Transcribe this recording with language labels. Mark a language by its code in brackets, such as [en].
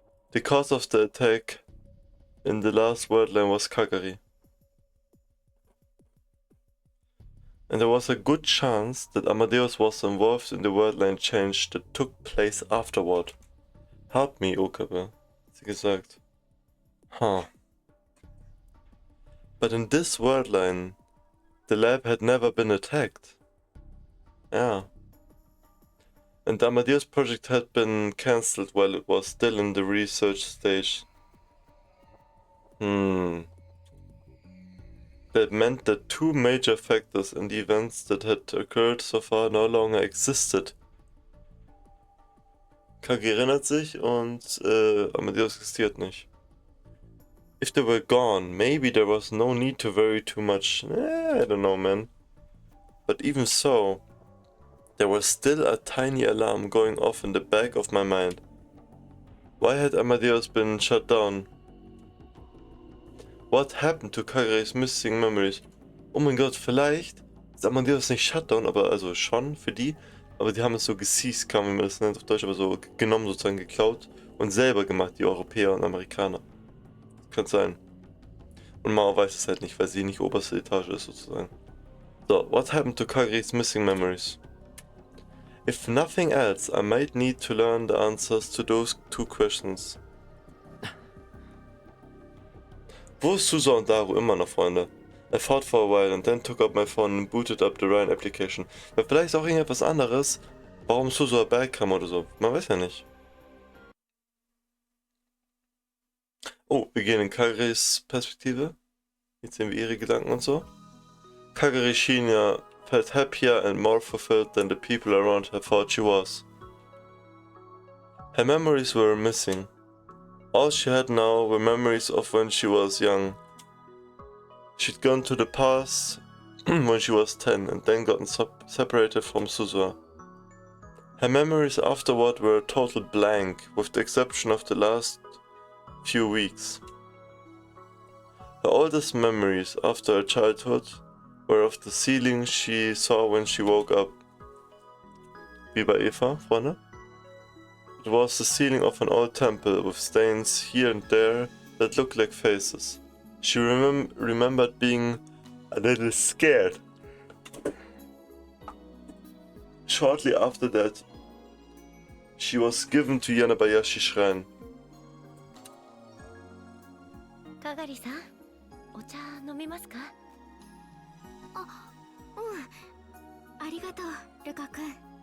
[en] The cause of the attack in the last worldline was Kagari. And there was a good chance that Amadeus was involved in the worldline change that took place afterward. Help me, [de] Okabe, hat sie gesagt. Huh. [en] But in this worldline, the lab had never been attacked. Yeah. And the Amadeus project had been cancelled while it was still in the research stage. That meant that two major factors in the events that had occurred so far no longer existed. [de] Kagi erinnert sich und Amadeus existiert nicht. [en] If they were gone, maybe there was no need to worry too much. I don't know, man. But even so, there was still a tiny alarm going off in the back of my mind. Why had Amadeus been shut down? What happened to Kagari's missing memories? [de] Oh mein Gott, vielleicht ist Amadeus nicht Shutdown, aber also schon für die. Aber die haben es so geseized, kann man das nennt auf Deutsch, aber so genommen, sozusagen geklaut und selber gemacht, die Europäer und Amerikaner. Kann sein. Und Mao weiß es halt nicht, weil sie nicht oberste Etage ist, sozusagen. [en] So, what happened to Kagari's missing memories? If nothing else, I might need to learn the answers to those two questions. [de] Wo ist Susa und Daru immer noch, Freunde? [en] I thought for a while and then took up my phone and booted up the Ryan application. [de] Weil vielleicht auch irgendetwas anderes, warum Susa back kam oder so. Man weiß ja nicht. Oh, wir gehen in Kagaris Perspektive. Jetzt sehen wir ihre Gedanken und so. [en] Kagari Shinya felt happier and more fulfilled than the people around her thought she was. Her memories were missing. All she had now were memories of when she was young. She'd gone to the past when she was 10 and then gotten separated from Suzuha. Her memories afterward were a total blank, with the exception of the last few weeks. Her oldest memories after her childhood were of the ceiling she saw when she woke up. [de] Wie bei Eva, Freunde? [en] It was the ceiling of an old temple with stains here and there that looked like faces. She remembered being a little scared. Shortly after that, She was given to Yanabayashi Shrine. [ja] かがりさん、お茶飲みますか？あ、うん。ありがとう、ルカ君。